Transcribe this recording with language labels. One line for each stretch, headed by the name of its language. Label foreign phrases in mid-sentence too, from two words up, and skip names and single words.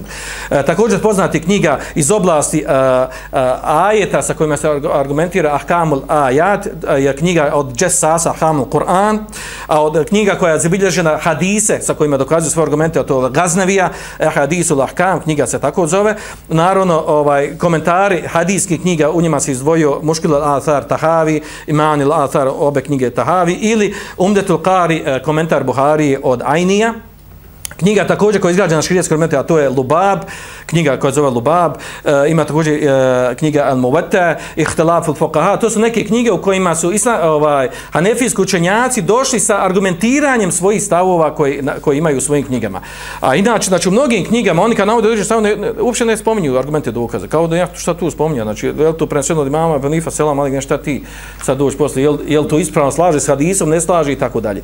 Bosnian: Također poznati knjiga iz oblasti ajeta sa kojima se argumentira Ahkamul Ajat, je knjiga od Džesasa, Ahkamul Kur'an, a od knjiga koja je zabilježena hadise sa kojima dokazuju svoje argumente, to Gaznevija, Hadisul Ahkam, knjiga se tako zove. Naravno, komentari hadijskih knjiga, u njima se izdvojio Muškil al-Athar Tahavi, Iman al-Athar, obe knjige Tahavi, ili Umdetul Qari, komentar Buharije od Ajnija. Knjiga također koja je izgrađena na šerijatskoj argumente, a to je Lubab, knjiga koja se zove Lubab, ima također knjiga Al-Muwatta, Ihtilaf al-Fuqaha, to su neke knjige u kojima su hanefijski učenjaci došli sa argumentiranjem svojih stavova koji imaju u svojim knjigama. A inače, znači u mnogim knjigama, oni kad navode određene stavove, uopće ne spominju argumente dokaze, kao da ja šta tu spominja, znači je li to preneseno od imama Benifa, Selam, ali šta ti sad doći posle, je li to ispravno slaže s hadisom, ne slaže i tako dalje.